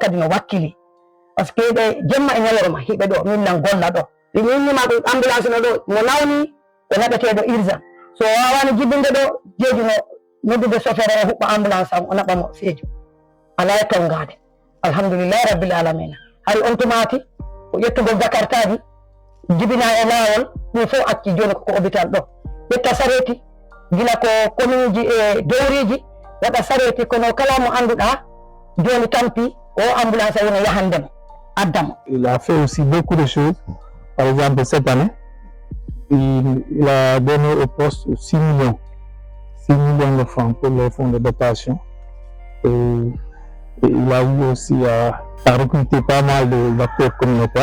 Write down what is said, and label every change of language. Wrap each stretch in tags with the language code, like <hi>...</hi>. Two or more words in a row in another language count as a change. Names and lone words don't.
<ff>kadi no wakkili</ff> <fr>par ce que</fr> <ff>ɓe jemma e ñalorma hiɓe ɗo min nan golla ɗo minnima ɗum ambulance no ɗo mo nawni ɓe naɓeteɗo urgent so wawano jibinde ɗo jeeju no noddude chauffeur o huɓɓa ambulance am o naɓamo Sédhiou ala e tongade</ff> <ar>alhamdulillahi rabbil alamina</ar> <ff>hay on tumati ko ƴettugol jakartaji jibina e laawol ɗum fof acci joni koko hôpital ɗo ƴetta sareti gila ko commune ji e dowriji waɗa sareti kono kala mo annduɗa joni tampi o ambulance wona yahandemo addamo.</ff> <fr>Il a fait aussi beaucoup de choses. Par exemple, cette année, il a donné au poste 6 millions de francs pour les fonds de dotation. Et il a eu aussi à recruter pas mal d'acteurs communautaires.</fr>